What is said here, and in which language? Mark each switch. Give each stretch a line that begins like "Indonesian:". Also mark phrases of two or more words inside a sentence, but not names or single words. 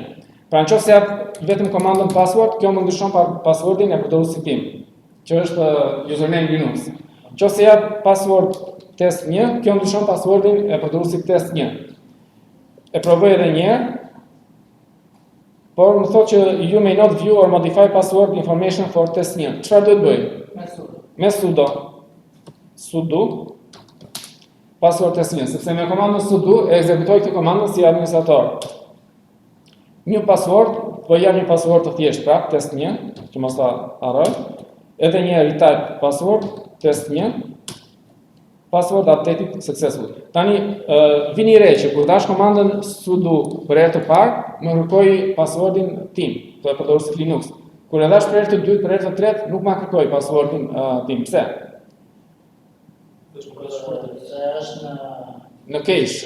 Albanian: Pra nëse jap vetëm komandën password, kjo më ndryshon passwordin e përdoruesit tim, që është username Linux. Nëse jap password test1, kjo ndryshon passwordin e përdoruesit test1. E provoj edhe një herë, por më thotë që
English: you may not view or modify password information for test1.
Albanian: Çfarë duhet bëj? Me sudo. Sudo password test1, sepse me komandën sudo e ekzekutoj këtë komandën si administrator. Një password, po jap një password të thjeshtë prap test1, që mos ta harroj. Edhe një
English: retype password
Albanian: test1.
English: Password updated successful.
Albanian: Tani vini re që kur dash komandën sudo për herë të parë, më kërkoi passwordin tim, të përdoruesit Linux. Kur e dash për herë të dytë, për herë të tretë, nuk ma kërkoi passwordin tim. Pse? Në cache.